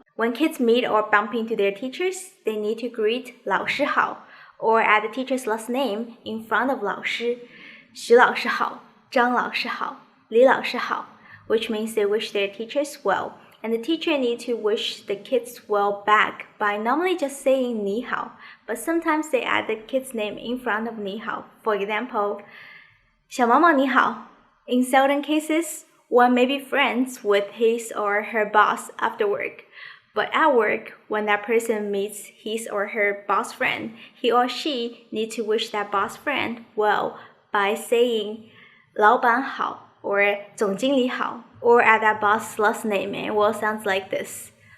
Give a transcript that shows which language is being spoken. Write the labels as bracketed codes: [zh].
[en] When kids meet or bump into their teachers, they need to greet [zh] 老师好 [en] or add the teacher's last name in front of 老师. [zh] 徐老师好, 张老师好, 李老师好, [en] which means they wish their teachers well. And the teacher needs to wish the kids well back by normally just saying [zh] 你好, [en] but sometimes they add the kid's name in front of 你好. For example, [zh] 小毛毛你好. [en] In certain cases, one may be friends with his or her boss after work. But at work, when that person meets his or her boss friend, he or she needs to wish that boss friend well by saying [zh] 老板好 [en] or [zh] 总经理好, [en] or add that boss' last name, and it will sound like this.